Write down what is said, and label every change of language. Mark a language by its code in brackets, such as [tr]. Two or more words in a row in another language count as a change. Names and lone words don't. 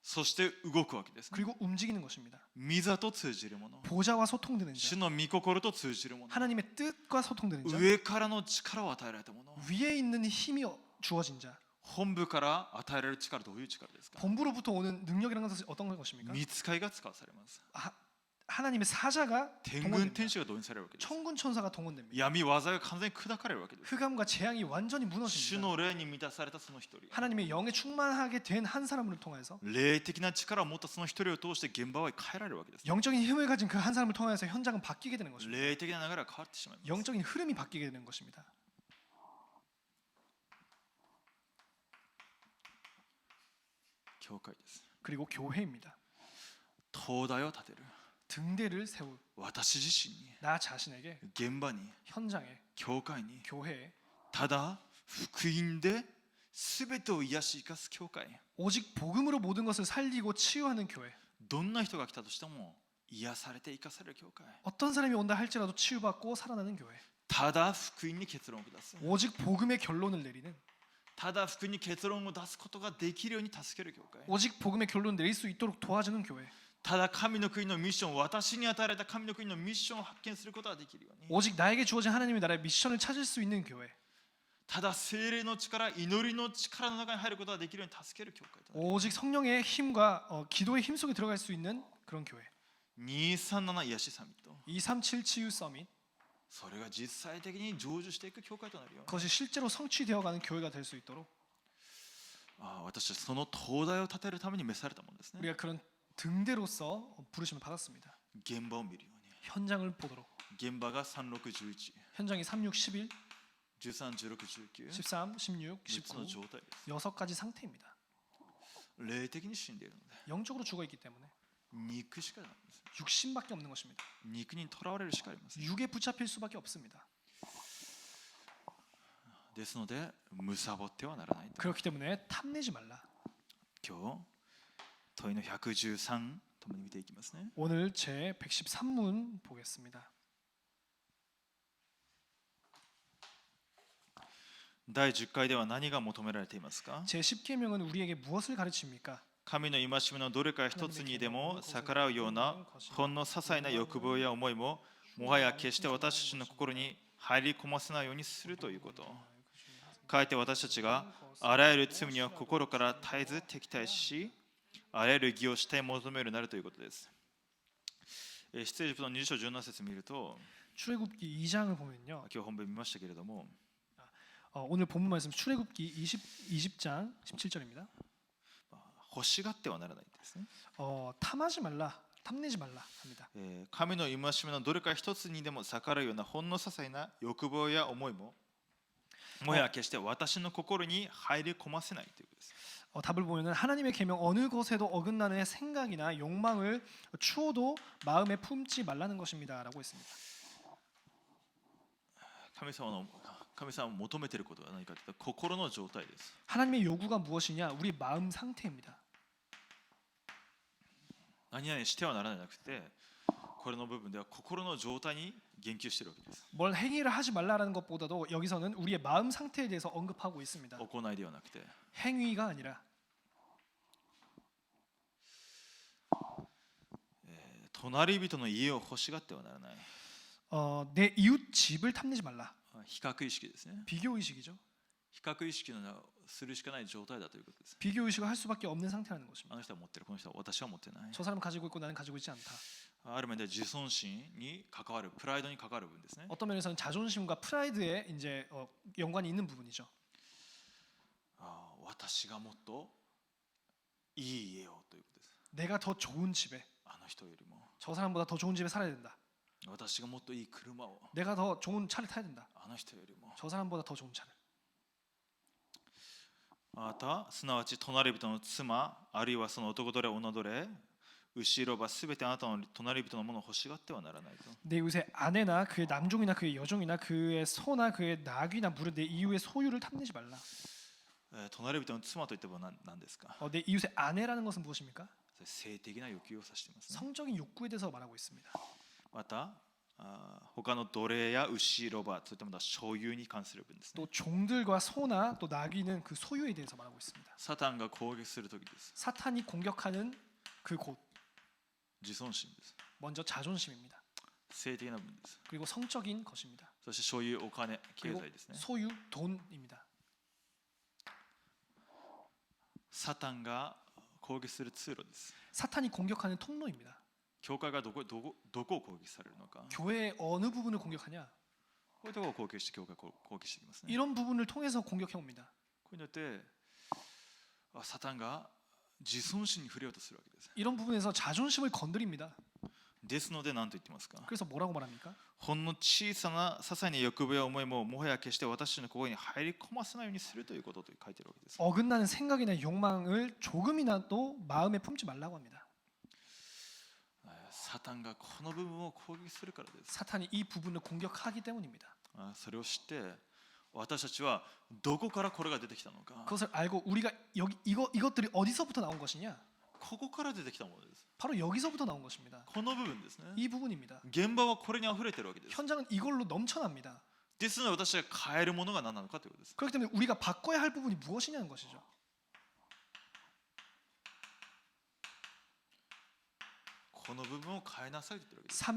[ja] そして動くわけですね。 [ko] 그리고 움직이는 것입니다. [ja] 御座と通じるもの、 [ko] 보좌와 소통되는 [ja] 主 [ko] 자, [ja] の御心と通じるもの、 [ko] 하나님의 뜻과 소통되는 자, [ja] 上からの力を与えられたもの、 [ko] 위에 있는 힘이 주어진 자, [ja] 本部から与えられる力、どういう力ですか？ [ko] 본부로부터 오는 능력이라는 것은 어떤 것입니까? [ja] 御使いが使わされます。 [ko] 하나님의 사자가 [ja] 天軍 [ko] 동원됩니다. [ja] 天使が動員されるわけです。 [ko] 천군 천사가 동원됩니다. [ja] 闇技が完全に砕かれるわけです。 [ko] 흑암과 재앙이 완전히 [ja] 主 [ko] 무너집니다. [ja] の霊に満たされたその一人、 [ko] 하나님의 영에 충만하게 된 한 사람을 통해서 [ja] 霊的な力を持ったその一人を通して現場は変えられるわけです。 [ko] 영적인 힘을 가진 그 한 사람을 통해서 현장은 바뀌게 되는 것입니다. [ja] 霊的な流れが変わってしまいます。 [ko] 영적인 흐름이 바뀌게 되는 것입니다. [ja] 教会です。 [ko] 그리고 교회입니다. [ja] 灯台を立てる、 [ko] 등대를 세울 [ja] 私自身に、 [ko] 나 자신에게 [ja] 現場に、 [ko] 현장에 [ja] 教会に、 [ko] 교회에 [ja] ただ福音で全てを癒し生かす教会。 [ko] 오직 복음으로 모든 것을 살리고 치유하는 교회. [ja] どんな人が来たとしても癒されて生かされる教会。 [ko] 어떤 사람이 온다 할지라도 치유받고 살아나는 교회. [ja] ただ福音に結論を下す、 [ko] 오직 복음의 결론을 내리는, [ja] ただ福音に結論を出すことができるように助ける教会。 [ko] 오직 복음의 결론을 내릴 수 있도록 도와주는 교회. [ja] ただ神の国のミッション、私に与えられた神の国のミッションを発見することができるように、 [ko] 오직 나에게 주어진 하나님의 나라의 미션을 찾을 수 있는 교회. [ja] ただ聖霊の力、祈りの力の中に入ることができるように助ける教会となる。 [ko] 오직 성령의 힘과 기도의 힘 속에 들어갈 수 있는 그런 교회. [ja] 237 癒しサミット、 [ko] 237 치유 서밋. [ja] それが実際的に成就していく教会となるように、 [ko] 그것이 실제로 성취되어가는 교회가 될 수 있도록 [ja] 私たちその灯台を立てるために召されたものですね。 [ko] 우리가 그런 등대로서 부르심을 받았습니다. [ja] 現場を見るように、 [ko] 현장을 보도록. [ja] 現場が3611、 [ko] 현장이 36, 11, [ja] 13、16、19、 [ko] 13, 16, [ja] 3つの [ko] 19, [ja] 状態です。 [ko] 6가지 상태입니다. [ja] 霊的に死んでいるので [ko] 영적으로 죽어있기 때문에 [ja] 肉しかないんです。 [ko] 육신밖에 없는 것입니다. [ja] 肉にとらわれるしかありません。 [ko] 육에 붙잡힐 수밖에 없습니다. [ja] ですので貪ってはならないと。 [ko] 그렇기 때문에 탐내지 말라. [ja] 今日問いの113ともに見ていきますね。 [ko] 오늘 제 113문 보겠습니다. [ja] 第10回では何が求められていますか？ [ko] 제 10계명은 우리에게 무엇을 가르칩니까? [ja] 神の戒めのどれか一つにでも逆らうようなほんの些細な欲望や思いももはや決して私たちの心に入り込ませないようにするということ。かえって私たちがあらゆる罪には心から絶えず敵対し、あらゆる義をして求めるようになるということです。出エジプトの20章17節見ると、 [ko] 출애굽기 2장을 보면요. [ja] 今日本文見ましたけれども、 [ko] 오늘 본문 말씀 출애굽기 20장 17절입니다. [ja] 欲しがってはならないんですね。 [ko] 탐하지 말라, 탐내지 말라 합니다. [ja] 神の戒めのどれか一つにでも逆らうようなほんの些細な欲望や思いももはや決して私の心に入り込ませないということです。 [ko] 답을 보면은 하나님의 계명 어느 것에도 어긋나는 생각이나 욕망을 추호도 마음에 품지 말라는 것입니다라고 했습니다. [ja] 神様を求めていることは何かというと心の状態です。 [ko] 하나님의 요구가 무엇이냐? 우리 마음 상태입니다. [ja] 何々してはならないなくて、これの部分では心の状態に言及しているわけです。 [ko] 뭘 행위를 하지 말라라는 것보다도 여기서는 우리의 마음 상태에 대해서 언급하고 있습니다. [ja] 行いではなくて、 [ko] 행위가 아니라 [ja] 隣人の家を欲しがってはならない。 [ko] 내 이웃 집을 탐내지 말라. [ja] 比較意識ですね。 [ko] 비교 의식이죠. [ja] 比較意識のするしかない状態だということです。 [ko] 비교 의식을 할 수밖에 없는 상태라는 것입니다. [ja] あの人は持ってる、この人は私は持ってない。 [ko] 저 사람은 가지고 있고 나는 가지고 있지 않다. [ja] ある面で自尊心に関わる、プライドに関わる部分ですね。 [ko] 어떤 면에서는 자존심과 프라이드에 이제 연관이 있는 부분이죠. [ja] 私がもっといい家をということです。 [ko] 내가 더 좋은 집에, [ja] あの人よりも [ko] 저 사람보다 더 좋은 집에 살아야 된다. [ja] 私がもっといい車を [ko] 내가 더 좋은 차를 타야 된다. [ja] あの人よりも [ko] 저 사람보다 더 좋은 차를. [ja] またすなわち隣人の妻あるいはその男奴隷女奴隷後ろはすべてあなたの隣人のものを欲しがってはならないと。 [ko] 내 이웃의 아내나 그의 남종이나 그의 여종이나 그의 소나 그의 낙이나 물은 내 이웃의 소유를 탐내지 말라. [ja] 隣人の妻といっても何ですか？ [ko] 내 이웃의 아내라는 것은 무엇입니까? [ja] 性的な欲求を指していますね。 [ko] 성적인 욕구에 대해서 말하고 있습니다. [ja] また他の奴隷や牛、ロバ、そういったものは所有に関する文ですね。 [ko] 또 종들과 소나 또 나귀는 그 소유에 대해서 말하고 있습니다. [ja] サタンが攻撃する時です。 [ko] 사탄이 공격하는 그 곳, [ja] 自尊心です。 [ko] 먼저 자존심입니다. [ja] 性的な部分です。 [ko] 그리고 성적인 것입니다. [ja] そして所有、お金、経 [ko] 그리고 [ja] 済ですね。 [ko] 소유, 돈입니다. [ja] サタンが攻撃する通路です。 [ko] 사탄이 공격하는 통로입니다. [ja] 教会がどこを攻撃されるのか、 [ko] 교회의 어느 부분을 공격하냐? [ja] こういうところを攻撃して教会を攻撃していきますね。 [ko] 이런 부분을 통해서 공격해 옵니다. [ja] こういうのってサタンが自尊心に触れようとするわけです。 [ko] 이런 부분에서 자존심을 건드립니다. [ja] ですので何と言ってますか。 [ko] 그래서 뭐라고 말합니까? [ja] ほんの小さな些細な欲望や思いももはや決して私の心に入り込ませないようにするということと書いているわけです。 [ko] 어긋나는 생각이나 욕망을 조금이라도 마음에 품지 말라고 합니다. [ja] サタンがこの部分を攻撃するからです。 [ko] 사탄이 이 부분을 공격하기 때문입니다. [ja] それを知って私たちはどこからこれが出てきたのか、 [ko] 그것을 알고 우리가 여기 이것들이 어디서부터 나온 것이냐? [ja] ここから出てきたものです。 [ko] 바로 여기서부터 나온 것입니다. [ja] この部分ですね。 [ko] 이 부분입니다. [ja] 現場はこれに溢れているわけです。 [ko] 현장은 이걸로 넘쳐납니다. [ja] ですので私が変えるものが何なのかということです。 [ko] 그렇기 때문에 우리가 바꿔야 할 부분이 무엇이냐는 것이죠. [ja] この部分を変えなさいと言ってるわけです。